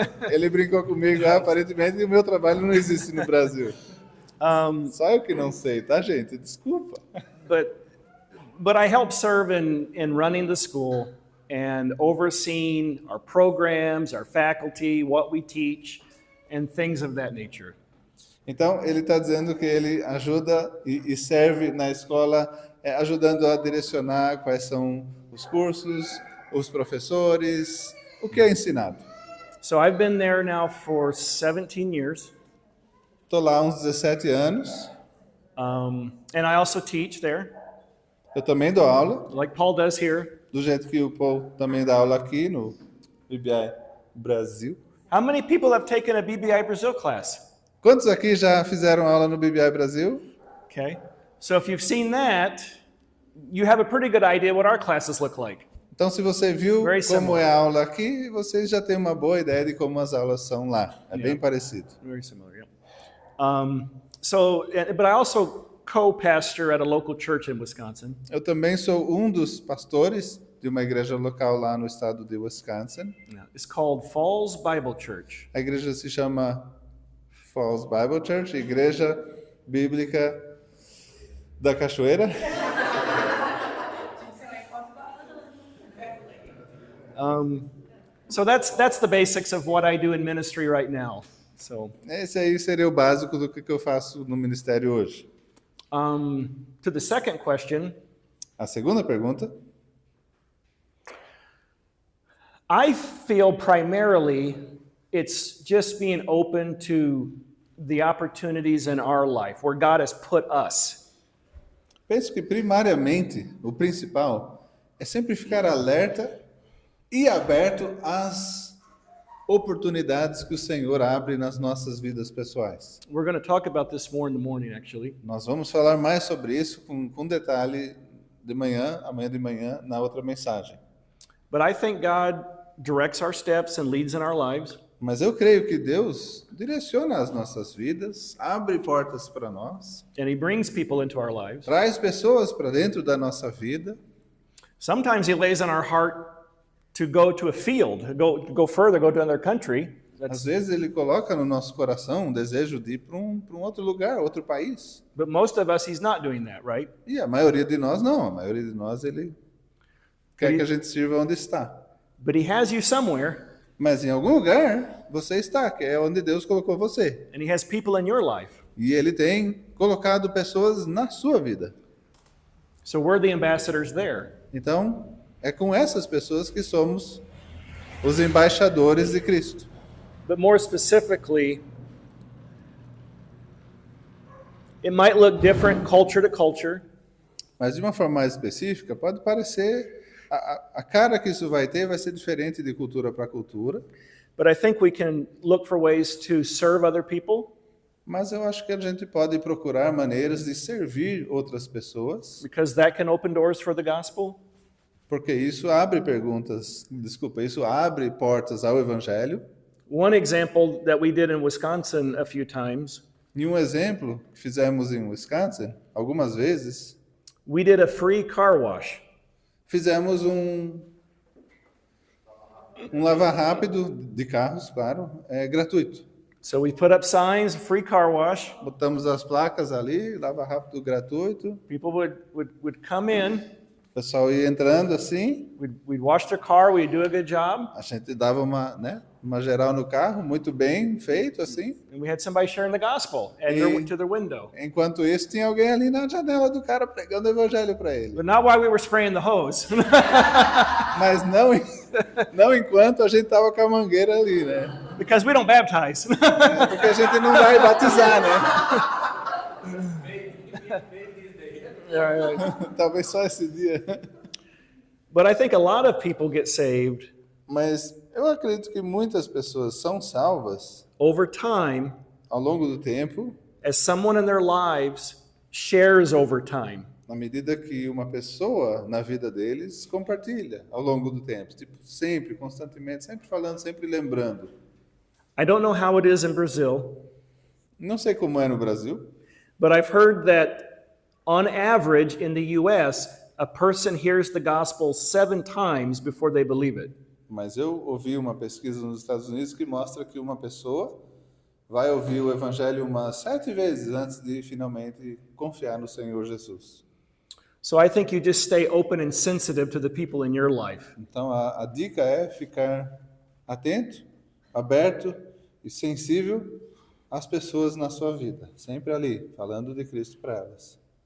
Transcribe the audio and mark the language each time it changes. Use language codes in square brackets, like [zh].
[pt] Ele brincou comigo, aparentemente o meu trabalho não existe no Brasil. Só eu que não sei, tá, gente? Desculpa. [en] But I help serve in running the school and overseeing our programs, our faculty, what we teach, and things of that nature. [pt] Então, ele está dizendo que ele ajuda e serve na escola, ajudando a direcionar quais são os cursos, os professores, o que é ensinado. [en] So I've been there now for 17 years. [pt] Estou lá há uns 17 anos. [en] And I also teach there. [pt] Eu também dou aula. [en] Like Paul does here. [pt] Do jeito que o Paul também dá aula aqui no BBI Brasil. [en] How many people have taken a BBI Brazil class? [pt] Quantos aqui já fizeram aula no BBI Brasil? [en] Okay. So if you've seen that, you have a pretty good idea what our classes look like. [pt] Então, se você viu [en] Very [pt] como [en] similar. [pt] é a aula aqui, você já tem uma boa ideia de como as aulas são lá. É bem parecido. [en] Very similar, yeah. But I also co-pastor at a local church in Wisconsin. [pt] Eu também sou um dos pastores de uma igreja local lá no estado de Wisconsin. [en] It's called Falls Bible Church. [pt] A igreja se chama Falls Bible Church, Igreja Bíblica da Cachoeira. [en] So that's the basics of what I do in ministry right now. So [pt] Esse aí seria o básico do que eu faço no ministério hoje. [en] to the second question, [pt] A segunda pergunta. [en] I feel primarily it's just being open to the opportunities in our life where God has put us. [pt] Penso que primariamente, o principal, é sempre ficar alerta e aberto às oportunidades que o Senhor abre nas nossas vidas pessoais. [en] We're going to talk about this more in the morning, actually. [pt] Nós vamos falar mais sobre isso com detalhe amanhã de manhã, na outra mensagem. [en] But I think God directs our steps and leads in our lives. [pt] Mas eu creio que Deus direciona as nossas vidas, abre portas para nós, [en] And He brings people into our lives. [pt] traz pessoas para dentro da nossa vida. [en] Sometimes He lays on our heart to go to a field, go further, go to another country. [pt] Às vezes Ele coloca no nosso coração um desejo de ir para um outro lugar, outro país. [en] But most of us, He's not doing that, right? [pt] E a maioria de nós não, a maioria de nós Ele quer que a gente sirva onde está. [en] But he has you somewhere, [pt] Mas em algum lugar você está, que é onde Deus colocou você. [en] and he has people in your life. [pt] E Ele tem colocado pessoas na sua vida. [en] So we're the ambassadors there. [pt] Então, é com essas pessoas que somos os embaixadores de Cristo. [en] But more specifically, it might look different culture to culture. [pt] Mas de uma forma mais específica, pode parecer, a cara que isso vai ter vai ser diferente de cultura para cultura, [en] But I think we can look for ways to serve other people, [pt] mas eu acho que a gente pode procurar maneiras de servir outras pessoas, [en] because that can open doors for the gospel. [pt] porque isso abre isso abre portas ao evangelho. [en] One example that we did in Wisconsin a few times, [pt] E um exemplo que fizemos em Wisconsin, algumas vezes, [en] we did a free car wash. [pt] fizemos um lavar rápido de carros, claro, gratuito. [en] So we put up signs, free car wash. [pt] Botamos as placas ali, lava rápido gratuito. [en] People would come in, [pt] O pessoal ia entrando assim, [en] we'd wash their car, we'd do a good job, [pt] a gente dava uma geral no carro, muito bem feito assim. [en] and we had somebody sharing the gospel to their window. [pt] Enquanto isso, tinha alguém ali na janela do cara pregando o evangelho para ele. [en] But not while we were spraying the hose. [pt] Mas não enquanto a gente estava com a mangueira ali, né? [en] Because we don't baptize. [pt] Porque a gente não vai batizar, né? Talvez só esse dia. [en] But I think a lot of people get saved [pt] Mas eu acredito que muitas pessoas são salvas [en] over time [pt] ao longo do tempo, [en] as someone in their lives shares over time. [pt] na medida que uma pessoa na vida deles compartilha ao longo do tempo. Tipo, sempre, constantemente, sempre falando, sempre lembrando. [en] I don't know how it is in Brazil, [pt] Não sei como é no Brasil, [en] but I've heard that on average in the US, a person hears the gospel 7 times before they believe it. [pt] mas eu ouvi uma pesquisa nos Estados Unidos que mostra que uma pessoa vai ouvir o evangelho umas 7 vezes antes de finalmente confiar no Senhor Jesus. [en] So I think you just stay open and sensitive to the people in your life. [pt] Então a dica é ficar atento, aberto e sensível às pessoas na sua vida, sempre ali, falando de Cristo para elas.